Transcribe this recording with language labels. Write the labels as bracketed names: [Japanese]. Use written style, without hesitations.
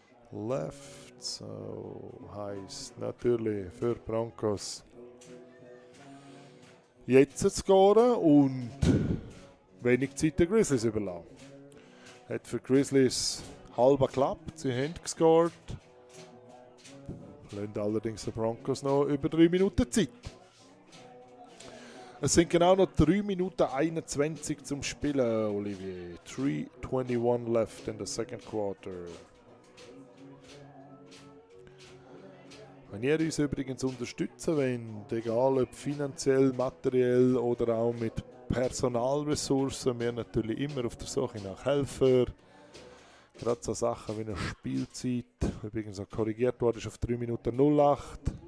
[German] Left, so heißt natürlich für Broncos jetzt zu scoren und wenig Zeit den Grizzlies überlassen. Hat für Grizzlies halb geklappt, sie haben gescored. Lassen allerdings den Broncos noch über 3 Minuten Zeit. Es sind genau noch 3 Minuten 21 zum Spielen, Olivier. [English] 3:21 left in the second quarter. [German] Wenn ihr uns übrigens unterstützen wollt, egal ob finanziell, materiell oder auch mit Personalressourcen, wir natürlich immer auf der Suche nach Helfern. Gerade so Sachen wie eine Spielzeit, übrigens auch korrigiert worden ist auf 3 Minuten 08.